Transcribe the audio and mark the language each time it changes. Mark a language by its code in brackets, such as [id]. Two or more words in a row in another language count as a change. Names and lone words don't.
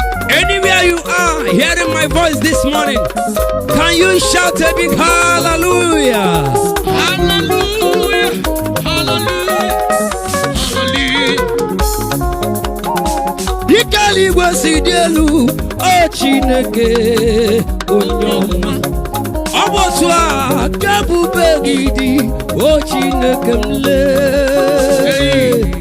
[en] Anywhere you are hearing my voice this morning, can you shout a big hallelujah? Hallelujah, hallelujah, hallelujah. [ig] Dịka eluigwe si dị elu, o Chineke, onye ọma. Ọ bụ otu a ka ebube gị dị, o Chineke m lee.